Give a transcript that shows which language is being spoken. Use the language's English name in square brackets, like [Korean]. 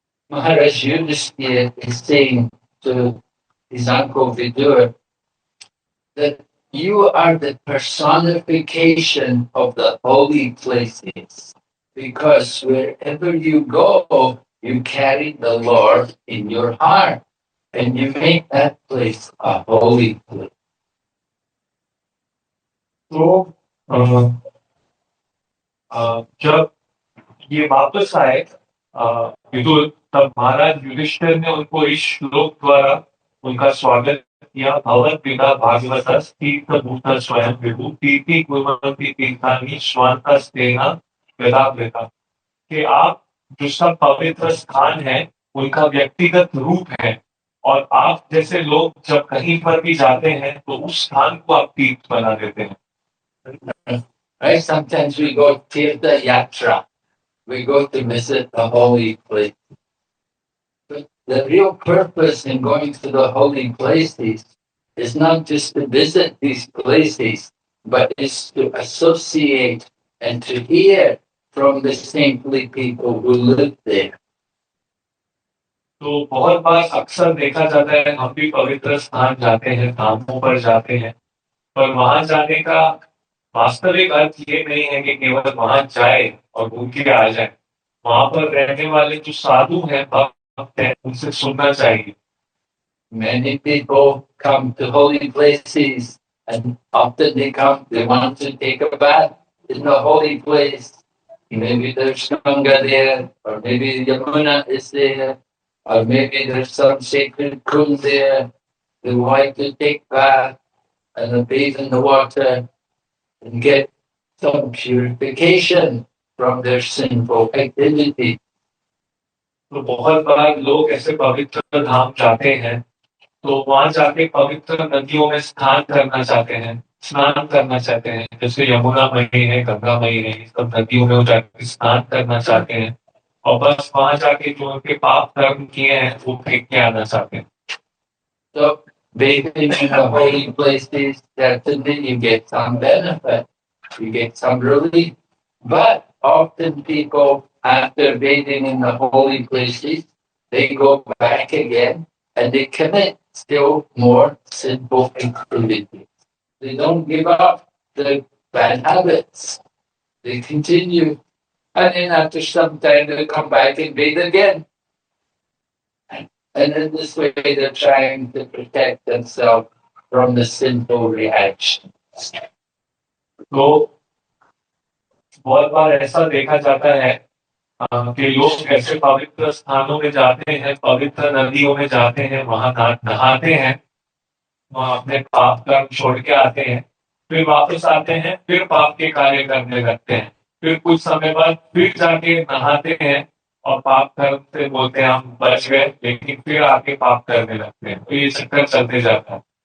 [English] Maharaj Yudhishthira is saying to his uncle Vidur that you are the personification of the holy places, because wherever you go, you carry the Lord in your heart, and you make that place a holy place. [Hindi] तो जब ये वापस आए विदुर, तब महाराज युधिष्ठिर ने उनको इस श्लोक द्वारा उनका स्वागत किया। [Sanskrit] भवत पिता भागवतस् तीर्थभूत स्वयं विभु तीर्थि कुर्वन्ति तीर्थानि स्वान्तस्तेन यदावृता, [Hindi] कि आप जो सब पवित्र स्थान है उनका व्यक्तिगत रूप है, और आप जैसे लोग जब कहीं पर भी जाते हैं तो उस स्थान को आप तीर्थ बना देते हैं। [English] Right? Sometimes we go Tirtha Yatra. We go to visit the holy place. But the real purpose in going to the holy places is not just to visit these places, but is to associate and to hear from the saintly people who live there. [Hindi] तो बहुत बार अक्सर देखा जाता है, हम भी पवित्र स्थान जाते हैं, धामों पर जाते हैं, पर वहां जाने का वास्तविक अर्थ ये नहीं है कि केवल वहां जाए और घूम के आ जाए। वहां पर रहने वाले जो साधु हैं, भक्त हैं, उनसे सुनना चाहिए। [English] Many people come to holy places, and often they want to take a bath in the holy place. Maybe there's Ganga there, or maybe Yamuna is there, or maybe there's some sacred kund there. who like to take bath and bathe in the water and get some purification from their sinful activity. [Hindi] तो बहुत बार लोग ऐसे पवित्र धाम जाते हैं, तो वहां जाके पवित्र नदियों में स्नान करना चाहते हैं, जैसे यमुना मई है, गंगा मई है, इस सब नदियों में वो जाके स्नान करना चाहते हैं और बस वहां जाके जो उनके पाप कर्म किए हैं वो फेंक के आना चाहते हैं. [English] So bathing in the holy places, certainly you get some benefit, you get some relief. But often people, after bathing in the holy places, they go back again and they commit still more sinful activities. They don't give up the bad habits. They continue. And then after some time they come back and bathe again. And in this way they're trying to protect themselves from the sinful reactions. [Hindi] तो बहुत बार ऐसा देखा जाता है कि लोग ऐसे पवित्र स्थानों में जाते हैं, पवित्र नदियों में जाते हैं, वहां नहाते हैं, वहां अपने पाप कर्म छोड़ के आते हैं, फिर वापस आते हैं, फिर पाप के कार्य करने लगते हैं, फिर कुछ समय बाद फिर जाके नहाते हैं और पाप कर्म से बोलते हैं हम बच गए, लेकिन फिर आके पाप करने लगते हैं. तो ये चक्कर चलते जाता है.